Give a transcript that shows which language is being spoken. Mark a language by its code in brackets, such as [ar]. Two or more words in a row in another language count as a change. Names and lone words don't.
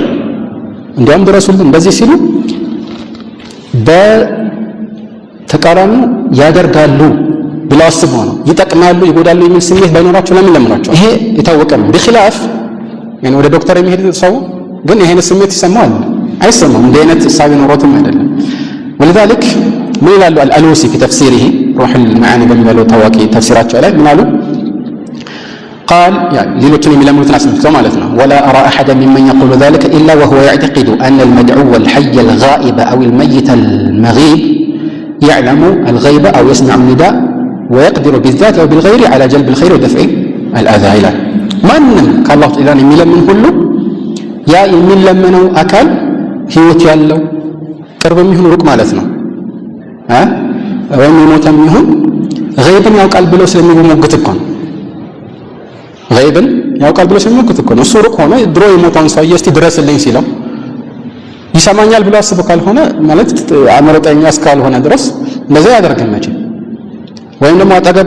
[am] እንዲያውም ድረሱልን እንደዚህ ሲሉ በተቃራኒ ያደርጋሉ ብለው አስበው ነው። ይጠቅማሉ ይጎዳሉ የሚል ስሜት ባይኖራቸው ለምን ለምናቸው? ይሄ የታወቀ ነው። በኺላፍ ወደ ዶክተር የሚሄድ ሰው ግን ይሄን ስሜት ይሰማዋል አይሰማም? እንደ አይነት ሐሳብ ኖሮትም አይደለም። ولذلك ምን ይላሉ አልአሉሲ [ar] في تفسيره روح المعاني [am] በሚለው ታዋቂ ተፍሲራቸው ላይ ምን አሉ? [ar] قال يعني [am] ሌሎችን የሚለምኑትን አስመልክተው ማለት ነው [ar] ولا أرى أحدا ممن يقول ذلك إلا وهو يعتقد أن المدعو الحي الغائب أو الميت المغيب يعلم الغيب أو يسمع النداء ويقدر بالذات أو بالغير على جلب الخير ودفع الأذى [am] ይላል። ማንም ከአላህ ተዓላ የሚለምን ሁሉ ያ የሚለመነው አካል ህይወት ያለው ቅርብም ይሁን ሩቅ ማለት ነው ወይም የሞተም ይሁን ገይብን ያውቃል ብሎ ስለሚሞግት እኮ ነው። ገይብን ያውቃል ብሎ ስለሚሞግት እኮ ነው። እሱ ሩቅ ሆኖ ድሮ የሞተውን ሰውዬ እስቲ ድረስልኝ ሲለው ይሰማኛል ብሎ አስቦ ካልሆነ ማለት አመረጠኛ እስካልሆነ ድረስ እንደዛ ያደርግም መቼ ወይም ደግሞ አጠገቡ